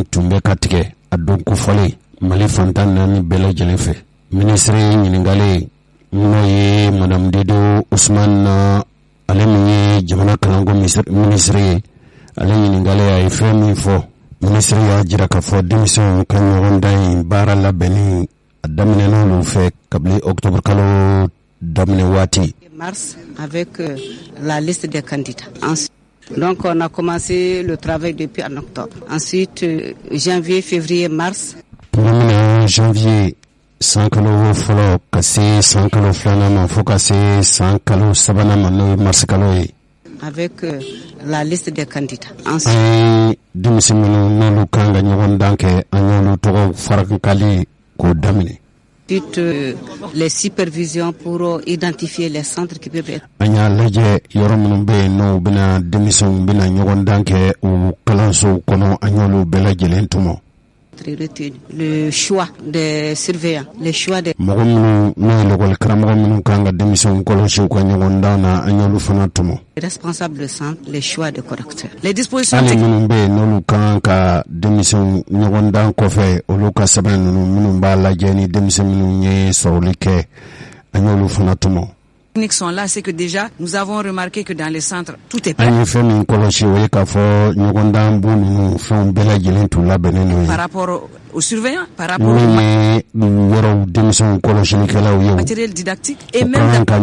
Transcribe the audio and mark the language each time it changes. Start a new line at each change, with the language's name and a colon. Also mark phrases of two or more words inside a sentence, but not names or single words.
Bambara: tun bɛ ka tigɛ a don kofɔlen Mali fantan 4 bɛɛ lajɛlen fɛ ministre ɲininkalen n'o ye Madame Dedo Ousmane na ale min ye jamana kalanko ministre ye ale ɲininkalen a ye fɛn min fɔ ministre y'a jira k'a fɔ denmisɛnw ka ɲɔgɔndan in baara labɛnni a daminɛna olu fɛ kabili octobre kalo daminɛ waati
French: mars avec la liste des candidats. Ensuite, donc on a commencé le travail depuis en octobre. Ensuite, janvier, février, mars.
Bambara: Janvier, 100 kalo fɔlɔ ka se 100 kalo filanan ma fo ka se 100 kalo sabanan ma n'o ye mars kalo ye.
French: Avec la liste des candidats. Ensuite,
Bambara: denmisɛn minnu n'olu kan ka ɲɔgɔndan kɛ an y'olu tɔgɔ farakali k'o daminɛ.
French: Ensuite, les supervisions pour identifier les centres qui peuvent être.
Bambara: An y'a lajɛ yɔrɔ minnu bɛ yen n'o bɛna denmisɛnw bɛna ɲɔgɔndan kɛ o kalansow kɔnɔ an y'olu bɛɛ lajɛlen tɔmɔ.
French: Le choix des surveillants, le choix des.
Bambara: Mɔgɔ minnu n'o ye lakɔli karamɔgɔ minnu kan ka denmisɛnw kɔlɔsi u ka ɲɔgɔndan na an y'olu fana tɔmɔ.
French: Responsable de centre, les choix des correcteurs. Les dispositions.
Bambara: Hali minnu bɛ yen n'olu kan ka denmisɛnw ɲɔgɔndan kɔfɛ olu ka sɛbɛn ninnu minnu b'a lajɛ ni denmisɛn minnu ye sɔrɔli kɛ an y'olu fana tɔmɔ.
French: Sont là, c'est que déjà nous avons remarqué que dans les centres tout est prêt. Par rapport aux surveillants, par rapport au matériel dictatique et même